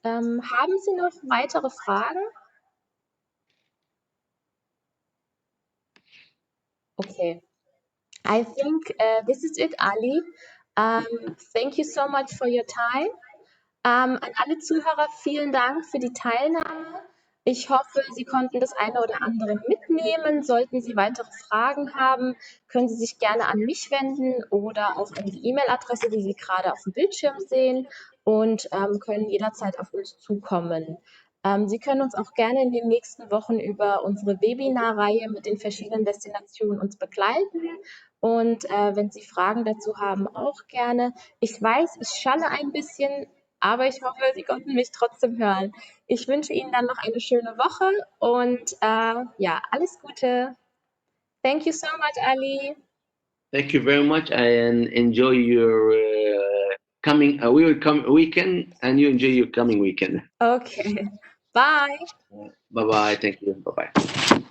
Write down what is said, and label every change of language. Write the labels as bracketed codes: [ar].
[de] Haben Sie noch weitere Fragen? [en] Okay, I think this is it, Ali. Thank you so much for your time. [de] An alle Zuhörer, vielen Dank für die Teilnahme. Ich hoffe, Sie konnten das eine oder andere mitnehmen. Sollten Sie weitere Fragen haben, können Sie sich gerne an mich wenden oder auch an die E-Mail-Adresse, die Sie gerade auf dem Bildschirm sehen, und können jederzeit auf uns zukommen. Sie können uns auch gerne in den nächsten Wochen über unsere Webinarreihe mit den verschiedenen Destinationen uns begleiten. Und wenn Sie Fragen dazu haben, auch gerne. Ich weiß, ich schalle ein bisschen, aber ich hoffe, Sie konnten mich trotzdem hören. Ich wünsche Ihnen dann noch eine schöne Woche und ja, alles Gute. [en] Thank you so much, Ali. Thank you very much and enjoy your coming we will come weekend, and you enjoy your coming weekend. Okay. Bye. Bye bye. Thank you. Bye bye.